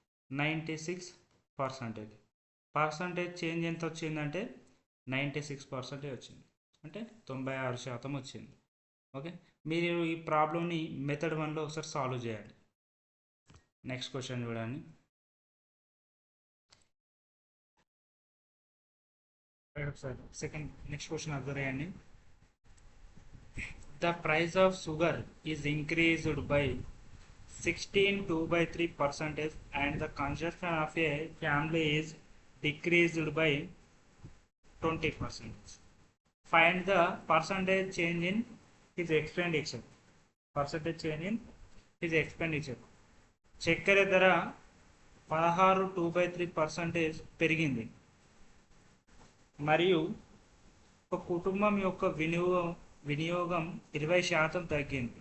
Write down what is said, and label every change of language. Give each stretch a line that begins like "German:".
Telugu: 96%. Percentage change ఎంత వచ్చిందంటే 96% వచ్చింది, అంటే 96% వచ్చింది. ఓకే, మీరు ఈ ప్రాబ్లమ్ని మెథడ్ 1లో ఒకసారి సాల్వ్ చేయండి. నెక్స్ట్ క్వశ్చన్ చూడండి. సెకండ్ నెక్స్ట్ క్వశ్చన్ అబ్జర్వ్ చేయండి.
English: The price of sugar is increased by 16.2/3% and the consumption of a family is decreased by 20%. Find the percentage change in his expenditure. Percentage change in his expenditure.
Telugu: చక్కెర ధర 16.2/3% పెరిగింది మరియు ఒక కుటుంబం యొక్క వినియోగం 20% తగ్గింది.